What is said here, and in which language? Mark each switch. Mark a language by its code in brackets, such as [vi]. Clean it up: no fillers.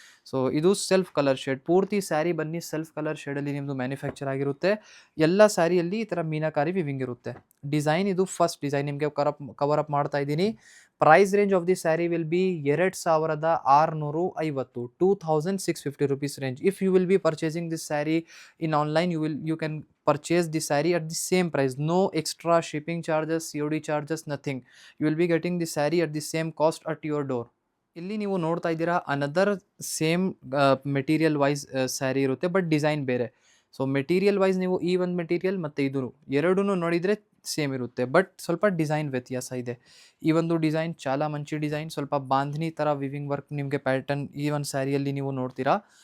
[kn] So ಇದು self colour shade. ಪೂರ್ತಿ ಸ್ಯಾರಿ ಬನ್ನಿ ಸೆಲ್ಫ್ ಕಲರ್ ಶೇಡಲ್ಲಿ ನಿಮ್ಮದು ಮ್ಯಾನುಫ್ಯಾಕ್ಚರ್ ಆಗಿರುತ್ತೆ. ಎಲ್ಲ ಸ್ಯಾರಿಯಲ್ಲಿ ಈ ಥರ ಮೀನಾಕಾರಿ ವಿವಿಂಗ್ ಇರುತ್ತೆ. ಡಿಸೈನ್ ಇದು ಫಸ್ಟ್ ಡಿಸೈನ್ ನಿಮಗೆ ಕವರ್ ಅಪ್ ಮಾಡ್ತಾ ಇದ್ದೀನಿ. [en] Price range of the saree will be 2650, 2650 rupees range. If you will be purchasing this saree in online, you can purchase the saree at the same price. No extra shipping charges, COD charges, nothing. You will be getting the saree at the same cost at your door. [kn] ಇಲ್ಲಿ ನೀವು ನೋಡ್ತಾ ಇದ್ದೀರಾ another same material wise sari ಇರುತ್ತೆ, but design ಬೇರೆ. So material wise ನೀವು ಈ ಒಂದು material ಮತ್ತು ಇದು ಎರಡೂ ನೋಡಿದರೆ ಸೇಮ್ ಇರುತ್ತೆ, ಬಟ್ ಸ್ವಲ್ಪ ಡಿಸೈನ್ ವ್ಯತ್ಯಾಸ ಇದೆ. ಈ ಒಂದು ಡಿಸೈನ್ [te] ಚಾಲ ಮಂಚಿ [kn] ಡಿಸೈನ್, ಸ್ವಲ್ಪ ಬಾಂಧನಿ ಥರ ವಿವಿಂಗ್ ವರ್ಕ್ ನಿಮಗೆ ಪ್ಯಾಟರ್ನ್ ಈ ಒಂದು ಸ್ಯಾರಿಯಲ್ಲಿ ನೀವು ನೋಡ್ತೀರಾ.